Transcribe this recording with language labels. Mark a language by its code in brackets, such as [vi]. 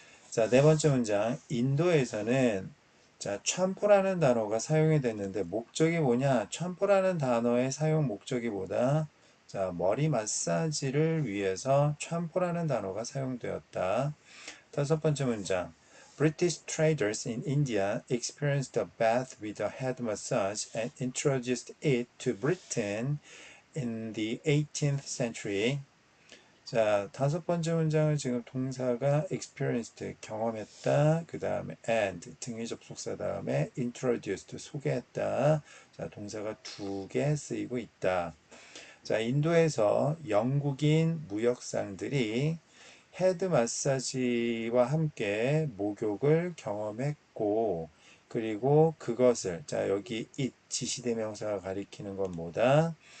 [ko] 자, 네 번째 문장. 인도에서는 자, 참포라는 단어가 사용이 됐는데 목적이 뭐냐? 참포라는 단어의 사용 목적이 뭐다? 자, 머리 마사지를 위해서 참포라는 단어가 사용되었다. 다섯 번째 문장. [en] British traders in India experienced a bath with a head massage and introduced it to Britain in the 18th century. [ko] 자, 다섯 번째 문장은 지금 동사가 experienced, 경험했다. 그 다음에 and, 등위 접속사 다음에 introduced, 소개했다. 자, 동사가 두 개 쓰이고 있다. 자, 인도에서 영국인 무역상들이 헤드 마사지와 함께 목욕을 경험했고, 그리고 그것을, 자, 여기 it, 지시대명사가 가리키는 건 뭐다?